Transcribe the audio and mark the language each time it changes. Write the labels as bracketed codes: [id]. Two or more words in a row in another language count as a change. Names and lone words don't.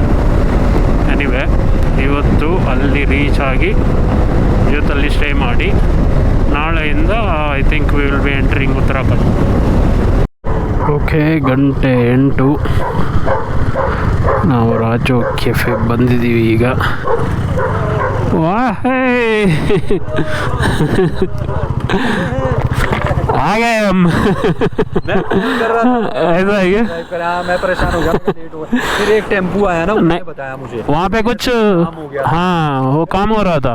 [kn] ಎನಿವೆ ಇವತ್ತು ಅಲ್ಲಿ ರೀಚ್ ಆಗಿ ಇವತ್ತಲ್ಲಿ ಸ್ಟೇ ಮಾಡಿ ನಾಳೆಯಿಂದ [en] I think we will be entering [kn] ಉತ್ತರಾಖಂಡ್. ಓಕೆ, 8:00 ನಾವು ರಾಜೋ ಕೆಫೆ ಬಂದಿದ್ದೀವಿ ಈಗ. [hi] वाह आ गए हम। ऐसा है क्या? मैं परेशान हो गया, लेट हुआ। फिर एक टेम्पू आया ना, उसने बताया मुझे वहाँ पे कुछ हाँ वो काम हो रहा था।